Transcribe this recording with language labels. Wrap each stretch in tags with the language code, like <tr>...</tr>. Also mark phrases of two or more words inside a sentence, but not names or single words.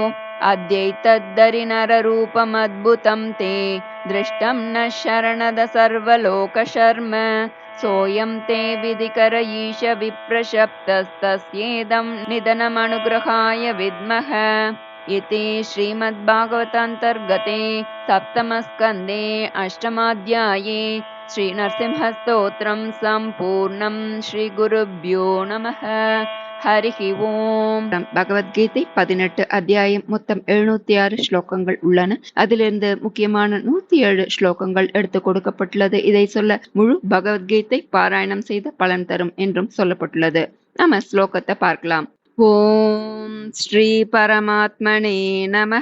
<sa>अद्यैतद्धरिनररूपमद्भुतं ते दृष्टं न शरणद सर्वलोकशर्म सोऽयं ते विधिकर ईश विप्रशप्तस्तस्येदं निधनमनुग्रहाय विद्मः इति श्रीमद्भागवतान्तर्गते सप्तमस्कन्धे अष्टमाध्याये श्रीनरसिंहस्तोत्रं सम्पूर्णं श्रीगुरुभ्यो नमः. हरिः ओम्.</sa> <ta>பகவத்கீதை 18 அத்தியாயம், மொத்தம் 706 ஸ்லோகங்கள் உள்ளன. அதிலிருந்து முக்கியமான 107 ஸ்லோகங்கள் எடுத்து கொடுக்கப்பட்டுள்ளது. இதை சொல்ல முழு பகவத்கீதை பாராயணம் செய்த பலன் தரும் என்றும் சொல்லப்பட்டுள்ளது. நம்ம ஸ்லோகத்தை பார்க்கலாம்.</ta> <sa>ओम् श्री परमात्मने नमः.</sa>